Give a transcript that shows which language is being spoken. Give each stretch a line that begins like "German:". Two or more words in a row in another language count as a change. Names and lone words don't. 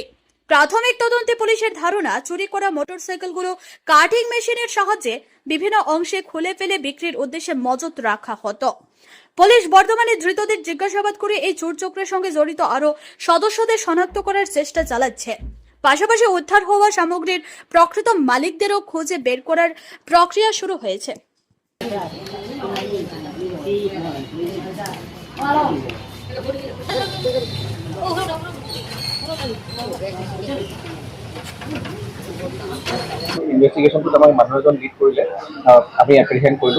Bangla: প্রাথমিক তদন্তে পুলিশের ধারণা, চুরি করা মোটরসাইকেলগুলো কাটিং মেশিনের সাহায্যে বিভিন্ন অংশে খুলে ফেলে বিক্রির উদ্দেশ্যে মজুত রাখা হতো। পুলিশ বর্তমানে ধৃতদের জিজ্ঞাসাবাদ করে এই চোর চক্রের সঙ্গে জড়িত আরও সদস্যদের শনাক্ত করার চেষ্টা চালাচ্ছে। পাশাপাশি উদ্ধার হওয়া সামগ্রীর প্রকৃত মালিকদেরও খুঁজে বের করার প্রক্রিয়া শুরু হয়েছে।
Assamese: ইনভেষ্টিগেশ্যনটোত আমাক মানুহ এজন লিড কৰিলে, আমি এপ্ৰিহেণ্ড কৰিলোঁ।